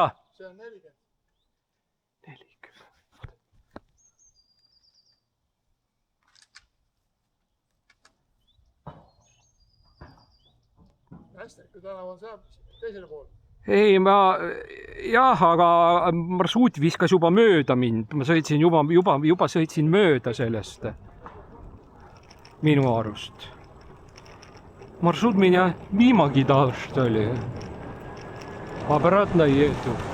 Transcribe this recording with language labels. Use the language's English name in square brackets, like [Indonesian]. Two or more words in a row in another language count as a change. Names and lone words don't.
[Estonian] See on 40. 40. Hästi, tänav on seal teisele pool. Ei, jah, aga maršruut viskas juba mööda mind. Ma sõitsin juba sõitsin mööda sellest. Minu arust. [Russian] Маршрут меня мимо кидал, что ли. Обратно еду.